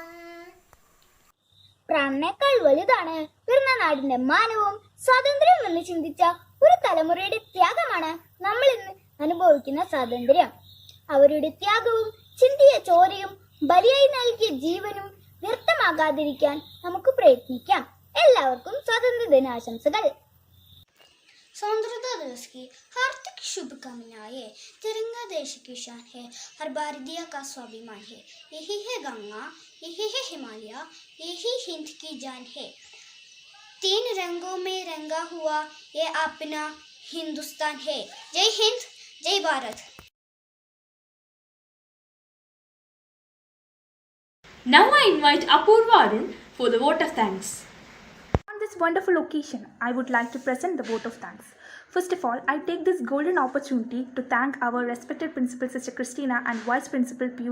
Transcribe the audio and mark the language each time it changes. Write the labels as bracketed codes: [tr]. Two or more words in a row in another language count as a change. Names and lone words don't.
[ml] പ്രാണനേക്കാൾ വലുതാണ് പിറന്ന നാടിന്റെ മാനവും സ്വാതന്ത്ര്യം എന്ന് ചിന്തിച്ച ഒരു തലമുറയുടെ ത്യാഗമാണ് നമ്മൾ ഇന്ന് അനുഭവിക്കുന്ന സ്വാതന്ത്ര്യം. അവരുടെ ത്യാഗവും ചിന്തിയ ചോരയും ബലിയായി നൽകിയ ജീവനും വ്യർത്ഥമാകാതിരിക്കാൻ നമുക്ക് പ്രയത്നിക്കാം. എല്ലാവർക്കും സ്വാതന്ത്ര്യ ദിനാശംസകൾ. [hi] स्वतंत्रता दिवस की हार्दिक शुभकामनाएं। तिरंगा देश की शान है, हर भारतीय का स्वाभिमान है। यही है गंगा, यही है हिमालय, यही हिंद की जान है। 3 रंगों में रंगा हुआ ये अपना हिंदुस्तान है। जय हिंद, जय भारत. [en] Now I invite Apurva Arun for the vote of thanks. On this wonderful occasion, I would like to present the vote of thanks. First of all, I take this golden opportunity to thank our respected Principal Sister Christina and Vice Principal P.U.